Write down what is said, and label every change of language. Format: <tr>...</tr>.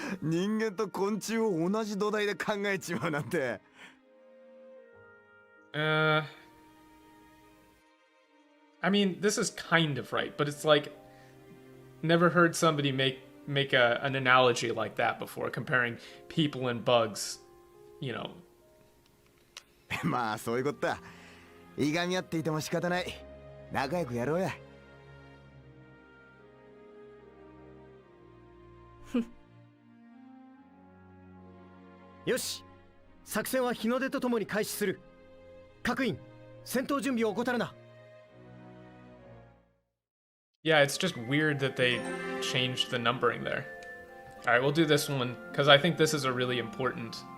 <ja>人間と昆虫を同じ土台で考えちまうなんて。</ja> <en>I mean, this is kind of right, but it's like, never heard somebody make an analogy like that before, comparing people and bugs, you know.</en> <ja>まあそういうことだ。いがみ合っていても仕方ない。仲良くやろうや。よし、作戦は日の出とともに開始する。各員、戦闘準備を怠るな。</ja> <en>Yeah, it's just weird that they changed the numbering there. Alright, we'll do this one, because I think this is a really important...</en>